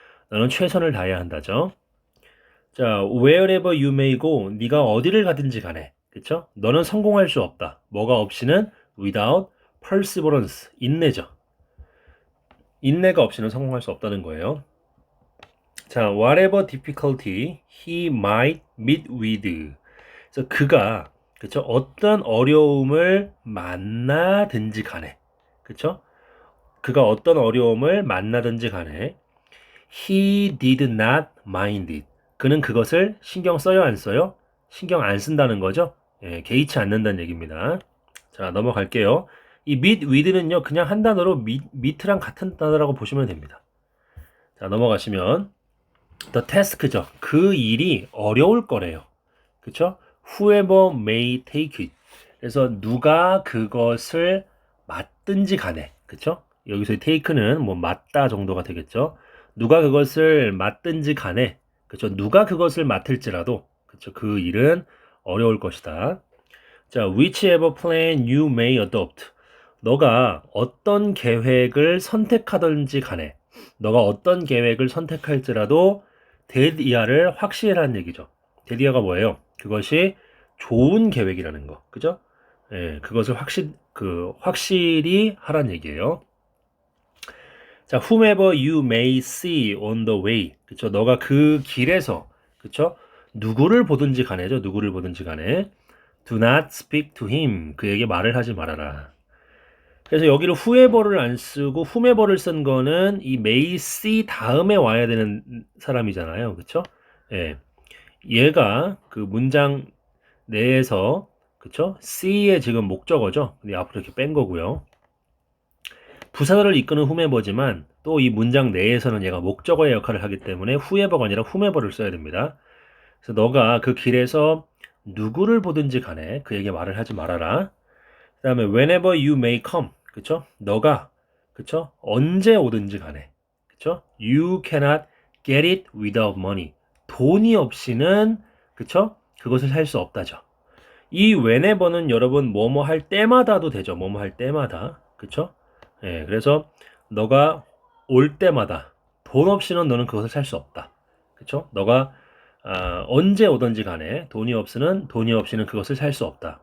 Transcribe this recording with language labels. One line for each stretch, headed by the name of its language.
Korean: 너는 최선을 다해야 한다죠. 자,
English: wherever you may go,
Korean: 네가 어디를 가든지 간에, 그쵸? 너는 성공할 수 없다. 뭐가 없이는
English: without perseverance,
Korean: 인내죠. 인내가 없이는 성공할 수 없다는 거예요.
English: 자, whatever difficulty he might meet with.
Korean: 그래서 그가, 그쵸? 어떤 어려움을 만나든지 간에, 그쵸? 그가 어떤 어려움을 만나든지 간에
English: he did not mind it.
Korean: 그는 그것을 신경 써요, 안 써요? 신경 안 쓴다는 거죠. 예, 개의치 않는다는 얘기입니다. 자, 넘어갈게요. 이 meet with는요, 그냥 한 단어로 meet랑 같은 단어라고 보시면 됩니다. 자, 넘어가시면 the task죠. 그 일이 어려울 거래요. 그쵸?
English: Whoever may take it.
Korean: 그래서 누가 그것을 맡든지 간에, 그쵸? 여기서 take는 뭐 맡다 정도가 되겠죠. 누가 그것을 맡든지 간에, 그쵸? 누가 그것을 맡을지라도, 그쵸? 그 일은 어려울 것이다.
English: 자, whichever plan you may adopt.
Korean: 너가 어떤 계획을 선택하든지 간에, 너가 어떤 계획을 선택할지라도 that 이하를 확실하는 얘기죠. that 이하가 뭐예요? 그것이 좋은 계획이라는 거, 그죠? 예, 그것을 확실히 하라는 얘기예요.
English: 자, whomever you may see on the way, 그쵸?
Korean: 너가 그 길에서, 그쵸? 누구를 보든지 간에죠. 누구를 보든지 간에
English: do not speak to him.
Korean: 그에게 말을 하지 말아라. 그래서 여기를 whoever를 안 쓰고 whomever를 쓴 거는 이 may see 다음에 와야 되는 사람이잖아요. 그쵸? 예. 얘가 그 문장 내에서 그쵸? C의 지금 목적어죠. 근데 앞으로 이렇게 뺀 거고요. 부사를 이끄는 whomever지만 또 이 문장 내에서는 얘가 목적어의 역할을 하기 때문에 whoever가 아니라 whomever를 써야 됩니다. 그래서 너가 그 길에서 누구를 보든지 간에 그에게 말을 하지 말아라. 그 다음에
English: whenever you may come.
Korean: 그쵸? 너가 그쵸? 언제 오든지 간에 그쵸?
English: You cannot get it without money.
Korean: 돈이 없이는 그쵸? 그것을 살 수 없다죠. 이 whenever는 여러분 뭐뭐 할 때마다도 되죠. 뭐뭐 할 때마다. 그쵸? 예, 그래서 너가 올 때마다 돈 없이는 너는 그것을 살 수 없다. 그쵸? 너가 언제 오든지 간에 돈이 없이는 그것을 살 수 없다.